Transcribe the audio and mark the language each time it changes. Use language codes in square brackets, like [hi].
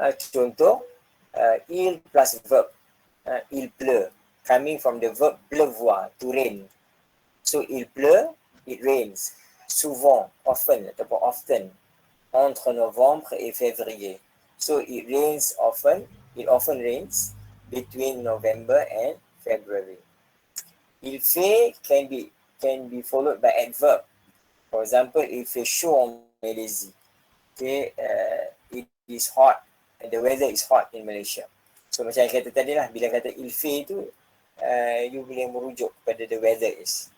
[en] Contoh, il plus verb, [fr] il pleut, [en] coming from the verb pleuvoir, to rain. So [fr] il pleut, [en] it rains. [fr] Souvent, often ataupun often, entre novembre et février. [en] So it rains often, it often rains between November and February. Il fait can be followed by adverb. For example, [fr] il fait chaud en Malaisie. [en] Okay, it is hot, the weather is hot in Malaysia. [ms] So macam yang kata tadi lah, bila kata il fait tu, you boleh merujuk kepada [en] the weather is.